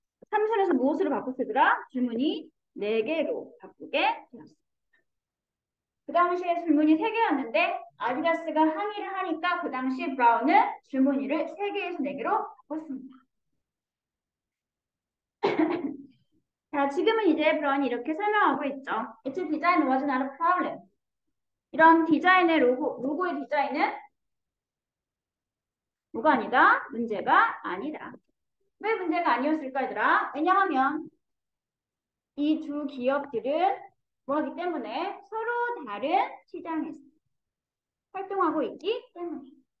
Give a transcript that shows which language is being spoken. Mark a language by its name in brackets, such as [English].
[Korean] 삼선에서 무엇으로 바꿨더라? 질문이 4개로 바꾸게 되었어. 그 당시에 질문이 3개였는데 아디다스가 항의를 하니까 그 당시 브라운은 질문이를 3개에서 4개로 바꿨습니다. 자, 지금은 이제 브라운이 이렇게 설명하고 있죠. [English] Its design was not a problem. [Korean] 이런 디자인의 로고의 디자인은 뭐가 아니다? 문제가 아니다. 왜 문제가 아니었을까, 얘들아? 왜냐하면 이 두 기업들은 뭐하기 때문에 서로 다른 시장에서 활동하고 있기 때문에.